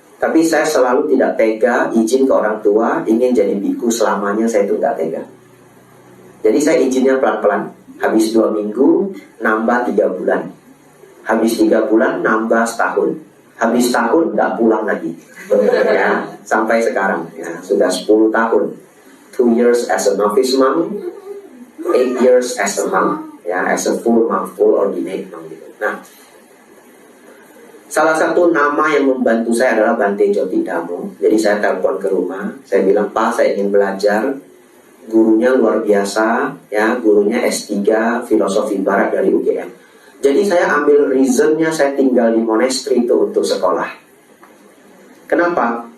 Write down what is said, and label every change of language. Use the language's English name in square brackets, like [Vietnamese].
[Indonesian] Tapi saya selalu tidak tega izin ke orang tua ingin jadi biku selamanya, saya itu tidak tega. Jadi saya izinnya pelan-pelan. Habis 2 minggu nambah 3 bulan. Habis 3 bulan nambah setahun. Habis tahun nggak pulang lagi. Ya, sampai sekarang ya, sudah 10 tahun. [English] 2 years as a novice monk, 8 years as a monk, ya, as a full monk, full ordinate monk [Indonesian] gitu. Nah, salah satu nama yang membantu saya adalah Bante Joti Damo. Jadi saya telepon ke rumah, saya bilang, Pak, saya ingin belajar. Gurunya luar biasa, ya, gurunya S3 Filosofi Barat dari UGM. Jadi saya ambil reasonnya saya tinggal di monastery itu untuk sekolah. Kenapa?